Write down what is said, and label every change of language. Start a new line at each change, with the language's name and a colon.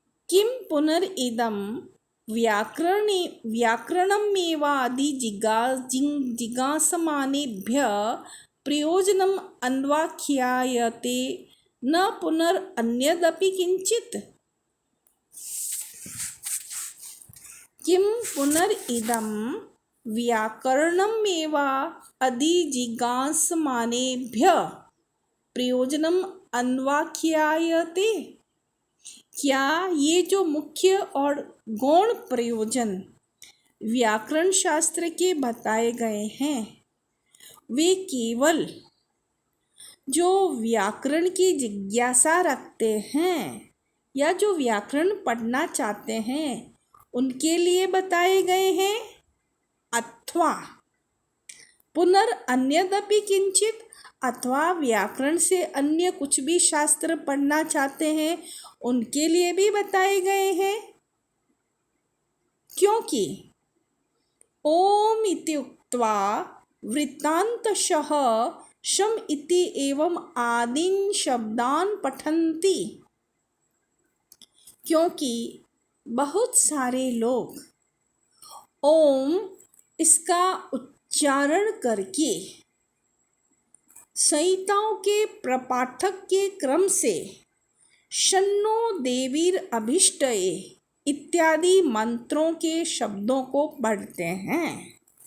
Sanskrit: किम पुनरिदं जिज्ञासमानेभ्यः प्रयोजनम् अन्वाख्यायते न पुनरन्यदपि किंचित्। किम पुनरिदं व्याकरणमेवाधिजिज्ञासमानेभ्यः प्रयोजनम् अन्वाख्यायते।
Hindi: क्या ये जो मुख्य और गौण प्रयोजन व्याकरण शास्त्र के बताए गए हैं, वे केवल जो व्याकरण की जिज्ञासा रखते हैं या जो व्याकरण पढ़ना चाहते हैं उनके लिए बताए गए हैं, अथवा
Sanskrit: पुनरन्यदपि किंचित,
Hindi: अथवा व्याकरण से अन्य कुछ भी शास्त्र पढ़ना चाहते हैं उनके लिए भी बताए गए हैं।
Sanskrit: क्योंकि ओम इति उक्त्वा वृत्तान्तशः शम इति एवं आदीन शब्दान पठन्ति।
Hindi: क्योंकि बहुत सारे लोग ओम इसका उच्चारण करके संहिताओं के प्रपाठक के क्रम से
Sanskrit: शन्नो देवीर अभिष्टये
Hindi: इत्यादि मंत्रों के शब्दों को पढ़ते हैं।